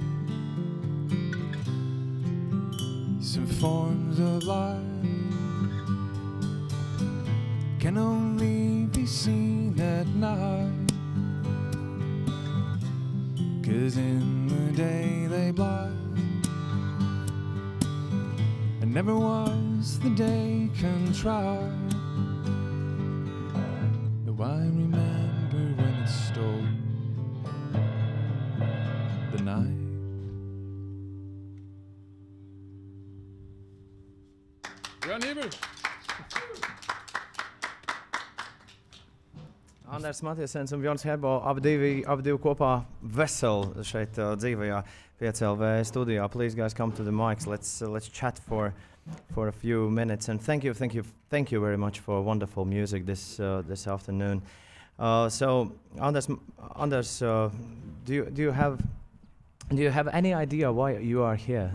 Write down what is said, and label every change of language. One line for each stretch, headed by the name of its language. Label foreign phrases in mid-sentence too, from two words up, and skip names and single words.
English: Some forms of life can only be seen at night, 'cause in the day they blind, and never was the day contrived, though I remember when it stole the night. Bjørn Hebel.
Latvian: Anders Matiesens un Bjorns Herbo abi divi kopā veseli šeit dzīvajā PCLV studijā.
English: Please guys come to the mics. Let's chat for a few minutes, and thank you very much for wonderful music this afternoon. So Anders, do you have any idea why you are here?